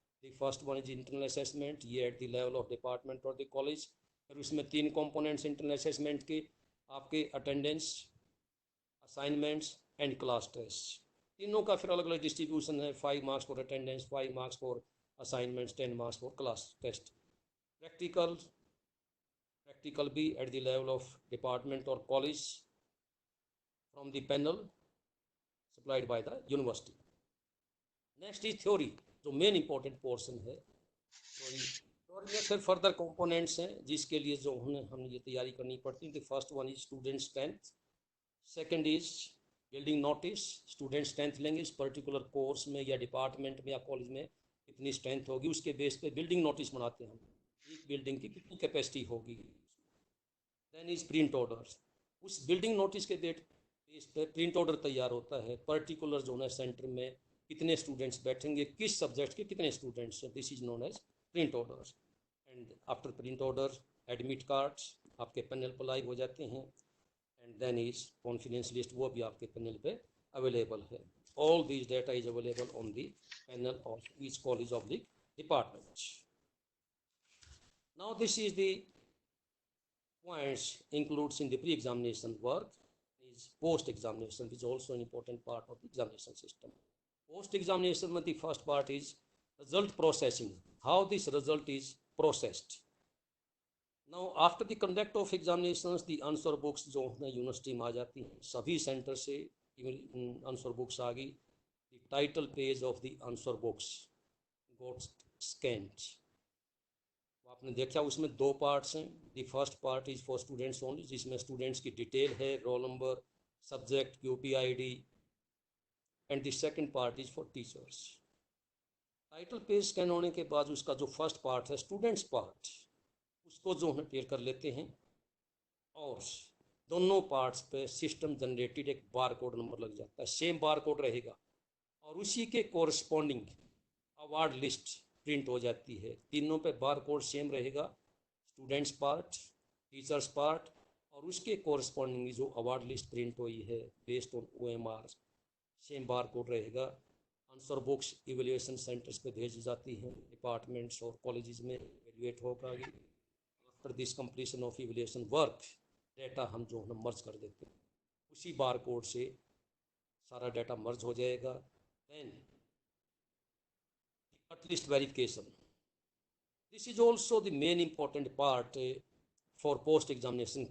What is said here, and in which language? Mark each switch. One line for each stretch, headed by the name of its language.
English: The first one is internal assessment, ये at the level of department और the college.
Hindi: फिर उसमें 3 components internal assessment के, आपके attendance, assignments and class test. तीनों का फिर अलग अलग डिस्ट्रीब्यूशन है,
English: 5 marks for attendance, 5 marks for assignments, 10 marks for class test. practical be at the level of department or college from the panel supplied by the university. Next is theory,
Hindi: जो main important portion है theory में फिर further components हैं जिसके लिए जो हमने ये तैयारी करनी पड़ती है.
English: the first one is student strength, second is building notice,
Hindi: student strength लेंगे इस पर्टिकुलर कोर्स में या डिपार्टमेंट में या कॉलेज में कितनी स्ट्रेंथ होगी, उसके बेस पे बिल्डिंग नोटिस बनाते हैं हम, एक बिल्डिंग की कितनी कैपेसिटी होगी.
English: then is print order,
Hindi: उस बिल्डिंग नोटिस के बेस पे प्रिंट ऑर्डर तैयार होता है, पर्टिकुलर जो है सेंटर में कितने स्टूडेंट्स बैठेंगे, किस सब्जेक्ट के कितने students,
English: This is known as print order. And after print order admit cards आपके panel पर live हो जाते हैं. And then is confidence list, वो भी आपके पैनल पे अवेलेबल है. All these data is available on the panel of each college of the department. Now this is the points includes in the pre-examination work is post-examination, which is also an important part of the examination system. Post-examination, the first part is result processing, how this result is processed. Now, after the conduct of examinations, the answer books
Hindi: जो है university में आ जाती हैं, सभी centre से answer books आ गई.
English: The title page of the answer books got scanned.
Hindi: आपने देखा उसमें दो पार्ट्स हैं.
English: the first part is for students only,
Hindi: जिसमें स्टूडेंट्स की डिटेल है, roll number, subject, QPID.
English: And the second part is for teachers.
Hindi: Title page scan होने के बाद उसका जो फर्स्ट पार्ट है स्टूडेंट्स पार्ट, उसको जो है क्लियर कर लेते हैं. और दोनों पार्ट्स पे सिस्टम जनरेटेड एक बार कोड नंबर लग जाता है, सेम बार कोड रहेगा और उसी के कोरस्पॉन्डिंग अवार्ड लिस्ट प्रिंट हो जाती है. तीनों पे बार कोड सेम रहेगा, स्टूडेंट्स पार्ट, टीचर्स पार्ट और उसके कोरस्पॉन्डिंग जो अवार्ड लिस्ट प्रिंट हुई है based on OMR, same bar code रहेगा. आंसर बुक्स इवेल्युएशन सेंटर्स पे भेजी जाती हैं, डिपार्टमेंट्स और कॉलेजेस में इवेल्युएट होगा.
English: after this completion of evaluation work,
Hindi: data हम जो है मर्ज कर देते हैं, उसी बार कोड से सारा डाटा मर्ज हो जाएगा.
English: Then cut list verification. This is also the main important part for post examination.